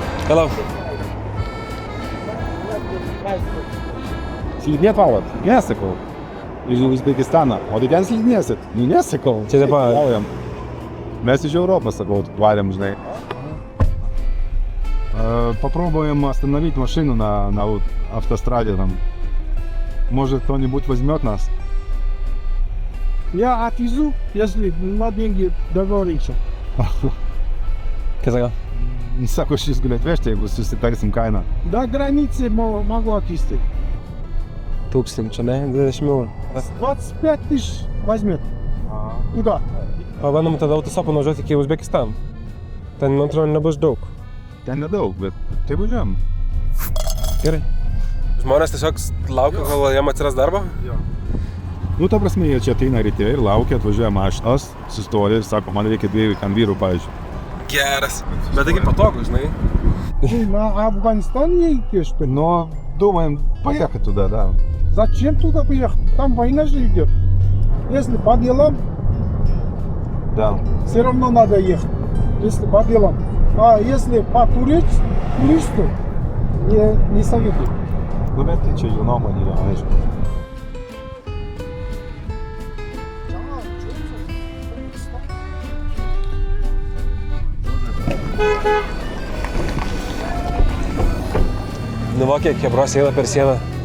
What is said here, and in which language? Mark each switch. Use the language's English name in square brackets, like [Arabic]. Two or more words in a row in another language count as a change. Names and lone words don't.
[Lithuanian] Hello. Slidinėt valat? Nesakau. Iš Uzbekistaną. O tai ten slidinėsit? Nu, nesakau. Čia taip pat. Keliaujam. Mes iš Europos, sakau, varėm, žinai. [Russian] Попробуем остановить машину на автостраде там. Может, кто-нибудь возьмет нас? Я отвезу, если на деньги договоримся. [Lithuanian] Kas sako? Sako, aš jūs galiu atvežti, jeigu susitarsim kainą. [Russian] До границы могу отвезти. 1000, [Lithuanian] ne? 20 eurų. [Russian] 25 тысяч возьмет. Куда? [Lithuanian] Pabandom tada autostopu nuvažiuoti iki Uzbekistano. Ten, man atrodo, nebus daug. Ten nedaug, bet tai važiuojam. Gerai. Žmonės tiesiog laukia, kol jam atsiras darbo? Nu, ta prasme, jie čia ateina ryte ir laukia, atvažiuoja mašinas, sustoja ir sako, man reikia 2 ten vyrų, pavyzdžiui. Geras. Bet taigi patogu, žinai. [Russian] Ты на Афганистан едете, что ли? Но думаем поехать туда, да. Зачем туда поехать? Там война же идет. Если по делам, Да. все равно надо ехать. Если по делам. А если по туристу, не советую. [Lithuanian] Nu, bet tai čia jų nuomonė, yra, aišku. Nu va, kiek kebros eina per sieną.